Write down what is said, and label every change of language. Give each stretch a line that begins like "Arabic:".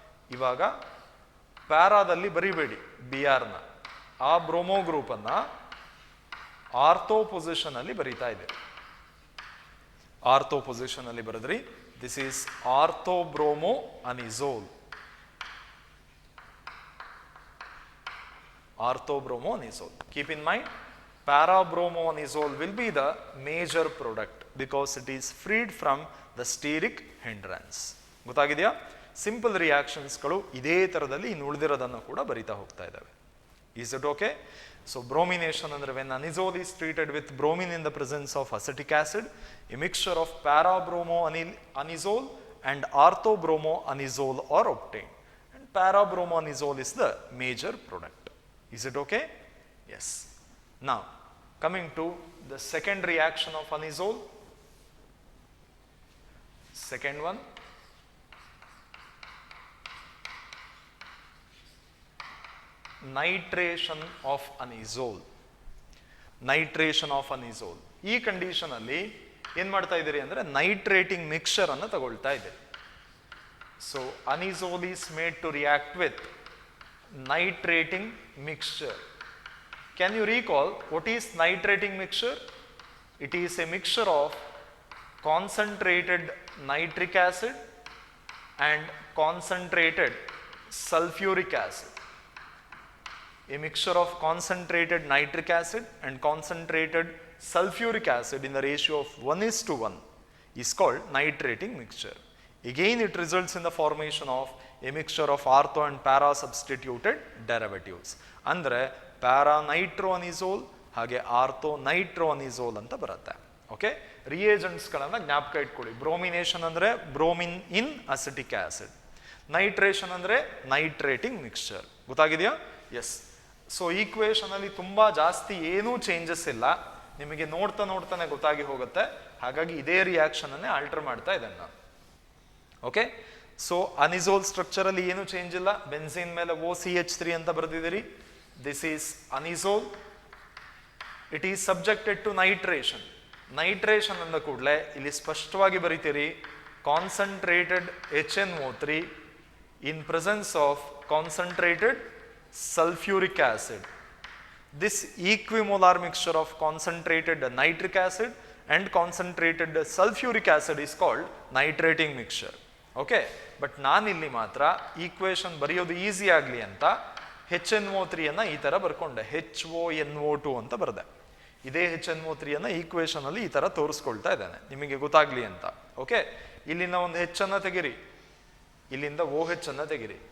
Kannada: ಇವಾಗ ಪ್ಯಾರಾದಲ್ಲಿ ಬರಿಬೇಡಿ ಬಿ ಆರ್ನ, ಆ ಬ್ರೋಮೋ ಗ್ರೂಪ್ ಅನ್ನ ಆರ್ಥೋ ಪೊಸಿಷನ್ ಅಲ್ಲಿ ಬರೀತಾ ಇದೆ. ಆರ್ಥೋ ಪೊಸಿಷನ್ ಅಲ್ಲಿ ಬರೆದ್ರಿ,
English: This is orthobromoanisole. Orthobromoanisole. Keep in mind, parabromoanisole will be the major product because it is freed from the steric hindrance.
Kannada: ಗೊತ್ತಾಗಿದೆಯಾ? Simple ರಿಯಾಕ್ಷನ್ಸ್ಗಳು ಇದೇ ಥರದಲ್ಲಿ ಇನ್ನು ಉಳಿದಿರೋದನ್ನು ಕೂಡ ಬರಿತಾ ಹೋಗ್ತಾ ಇದ್ದಾವೆ.
English: Is it okay? So bromination ಅಂದರೆ when anisole is treated with bromine in the presence of acetic acid, a mixture of parabromoanisole and orthobromoanisole are obtained, and parabromoanisole is the major product. Is it okay? Yes. Now, coming to the second reaction of anisole. Second one. Nitration of anisole. Nitration of anisole.
Kannada: ಈ condition ಅಲ್ಲಿ ಏನ್ ಮಾಡ್ತಾ ಇದ್ದೀರಿ ಅಂದ್ರೆ ನೈಟ್ರೇಟಿಂಗ್ mixture ಅನ್ನು ತಗೊಳ್ತಾ ಇದ್ದೀರಿ.
English: So anisole is made to react with nitrating mixture. Can you recall what is nitrating mixture? It is a mixture of concentrated nitric acid and concentrated sulfuric acid. A mixture of concentrated nitric acid and concentrated sulfuric acid in the ratio of 1:1 is called nitrating mixture. Again, it results in the formation of a mixture of ortho and para substituted derivatives.
Kannada: ಅಂದರೆ ಪ್ಯಾರಾನೈಟ್ರೋಅನಿಸೋಲ್ ಹಾಗೆ ಆರ್ಥೋನೈಟ್ರೋಅನಿಸೋಲ್ ಅಂತ ಬರುತ್ತೆ. Okay, ರಿಯೇಜೆಂಟ್ಸ್ಗಳನ್ನು ಜ್ಞಾಪಕ ಇಟ್ಕೊಳ್ಳಿ. Bromination ಅಂದರೆ bromine ಇನ್ acetic acid, nitration ಅಂದರೆ ನೈಟ್ರೇಟಿಂಗ್ mixture. ಗೊತ್ತಾಗಿದೆಯಾ? S. So equation ಅಲ್ಲಿ ತುಂಬಾ ಜಾಸ್ತಿ ಏನೂ ಚೇಂಜಸ್ ಇಲ್ಲ, ನಿಮಗೆ ನೋಡ್ತಾನೆ ಗೊತ್ತಾಗಿ ಹೋಗುತ್ತೆ. ಹಾಗಾಗಿ ಇದೇ ರಿಯಾಕ್ಷನ್ ಅನ್ನೇ ಆಲ್ಟರ್ ಮಾಡ್ತಾ ಇದ್ದೇನೆ ನಾನು. ಓಕೆ, ಸೊ ಅನಿಸೋಲ್ ಸ್ಟ್ರಕ್ಚರ್ ಅಲ್ಲಿ ಏನು ಚೇಂಜ್ ಇಲ್ಲ. ಬೆನ್ಸಿನ್ ಮೇಲೆ OCH3 ಅಂತ ಬರೆದಿದ್ದೀರಿ.
English: This is anisole. It is subjected to nitration.
Kannada: Nitration ಅಂದ ಕೂಡಲೇ ಇಲ್ಲಿ ಸ್ಪಷ್ಟವಾಗಿ ಬರೀತೀರಿ,
English: Concentrated HNO3 in presence of concentrated sulfuric acid. This equimolar mixture of concentrated nitric acid and concentrated sulfuric acid is called nitrating mixture.
Kannada: Okay, but ನಾನಿಲ್ಲಿ ಮಾತ್ರ equation ಬರೆಯೋದು easy ಆಗಲಿ ಅಂತ HNO3 ಅನ್ನ ಈ ಥರ ಬರ್ಕೊಂಡೆ, HONO2 ಅಂತ ಬರೆದೆ. ಇದೇ HNO3 ಅನ್ನ ಈಕ್ವೇಷನ್ ಅಲ್ಲಿ ಈ ಥರ ತೋರಿಸ್ಕೊಳ್ತಾ ಇದ್ದಾನೆ ನಿಮಗೆ ಗೊತ್ತಾಗ್ಲಿ ಅಂತ. ಓಕೆ, ಇಲ್ಲಿಂದ ಒಂದು H ಅನ್ನ ತೆಗಿರಿ, ಇಲ್ಲಿಂದ OH ಅನ್ನ ತೆಗಿರಿ.